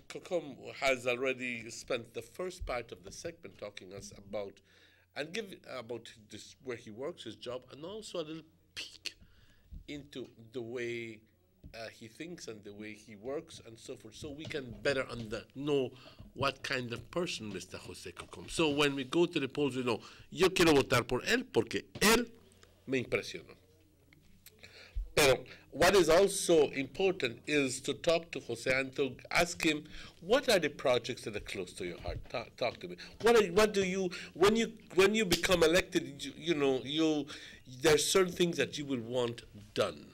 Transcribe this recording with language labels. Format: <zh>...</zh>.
<en>Cocom has already spent the first part of the segment talking us about and give about this where he works, his job, and also a little peek into the way he thinks and the way he works and so forth, so we can better know what kind of person Mr. Jose Cocom. So when we go to the polls, we know,</en> <es>yo quiero votar por él porque él me impresionó.</es> <en>Pero what is also important is to talk to Jose and to ask him, what are the projects that are close to your heart? Talk to me. What do you when you become elected? There's certain things that you will want done.</en>